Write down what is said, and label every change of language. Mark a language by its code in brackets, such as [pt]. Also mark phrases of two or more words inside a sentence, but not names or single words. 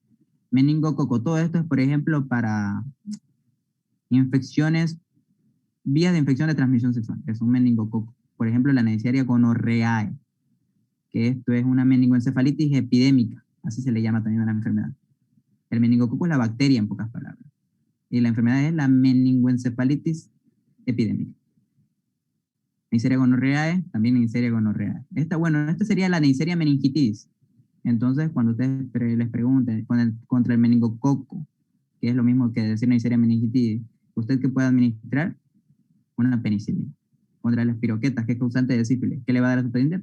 [es] Meningococo, todo esto es, por ejemplo, para infecciones, vías de infección de transmisión sexual, que es un meningococo. Por ejemplo, la Neisseria gonorrheae, que esto es una meningoencefalitis epidémica, así se le llama también a la enfermedad. El meningococo es la bacteria, en pocas palabras. Y la enfermedad es la meningoencefalitis epidémica. Neisseria gonorrheae, también Neisseria gonorrheae. Esta sería la Neisseria meningitis. Entonces, cuando ustedes les pregunten contra el meningococo, que es lo mismo que decir Neisseria meningitis, ¿usted qué puede administrar? Una penicilina. Contra las espiroquetas, que es causante de sífilis, ¿qué le va a dar a su paciente?